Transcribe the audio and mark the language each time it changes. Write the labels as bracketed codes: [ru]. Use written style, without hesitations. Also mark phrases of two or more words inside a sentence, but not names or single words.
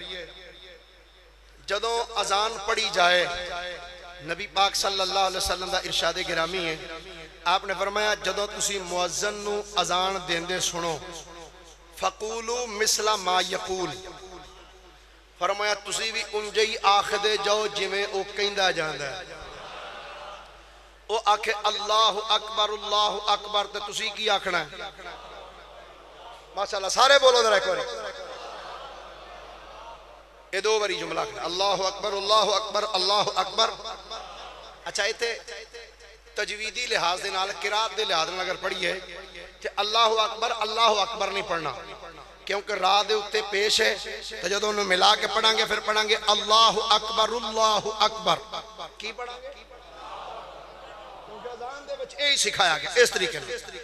[pa] جدوں اذان پڑھی جائے نبی پاک [ar] صلی اللہ علیہ وسلم [pa] دا ارشاد گرامی ہے آپ نے فرمایا جدوں تسی مؤذن نو اذان دیندے سنو [ar] فقولو مثل ما یقول [pa] فرمایا تسی بھی انجئی آخدے جاؤ جویں او کہندا جاندا ہے او آکھے [ar] اللہ اکبر [pa] تے تسی کی آکھنا ہے ماشاءاللہ سارے بولو ذرا ایک باری یہ دو باری جملہ [ar] اللہ اکبر اللہ اکبر [pa] اچھا ایتھے تجویدی لحاظ دے نال قرات دے لحاظ نال اگر پڑھیے کہ [ar] اللہ اکبر [pa] نہیں پڑھنا کیونکہ راہ دے اتے پیش ہے تو جدو انہوں ملا کے پڑھیں گے پھر پڑھیں گے [ar] اللہ اکبر [pa] کی پڑھیں گے کیونکہ اذان دے وچ یہی سکھایا گیا اس طریقے میں